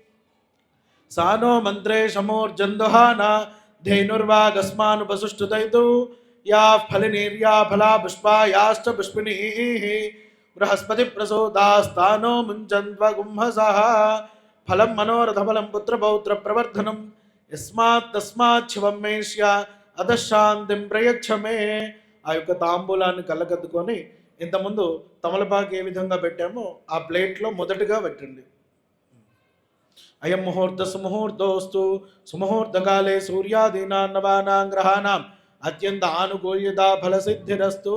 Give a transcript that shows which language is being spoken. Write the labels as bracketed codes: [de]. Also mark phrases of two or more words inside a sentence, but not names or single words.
[sa] सा नो मन्त्रे शमोर्जन्दुहाना धेनुर्वागस्मानुपसुष्टुतैतु या फलिनीर्या फला पुष्पा याश्च पुष्पिणीः बृहस्पतिप्रसूतास्तानो मुञ्चन्त्वगुंहसः फलं मनोरथफलं पुत्रपौत्रप्रवर्धनं यस्मात् तस्मात् शिवं मेष्य अतः शान्तिं प्रयच्छ मे। [te] ఆ యొక్క తాంబూలాన్ని కళ్ళకద్దుకొని ఇంతకుముందు తమలపాకు ఏ విధంగా పెట్టామో ఆ ప్లేట్లో మొదటగా పెట్టండి. [sa] అయం ముహూర్త సుముహూర్తోస్తు సుముహూర్తకాలే సూర్యాదీనాం నవానాం గ్రహాణాం అత్యంత ఆనుకూల్యత ఫలసిద్ధిరస్తు.